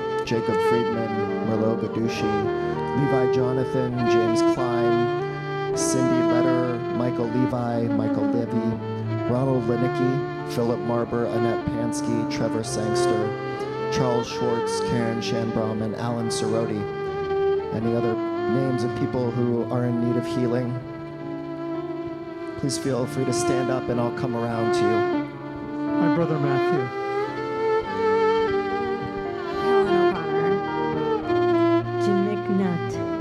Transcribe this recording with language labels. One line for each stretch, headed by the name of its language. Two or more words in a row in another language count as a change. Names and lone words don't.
English: Jacob Friedman, Merlot Gadushi, Levi Jonathan, James Klein, Cindy Letter, Michael Levi, Michael Levy, Ronald Linicki, Philip Marber, Annette Pansky, Trevor Sangster, Charles Schwartz, Karen Shanbraum, and Alan Soroti. Any other names of people who are in need of healing? Please feel free to stand up and I'll come around to you. My brother Matthew. Helen O'Connor. Jim McNutt.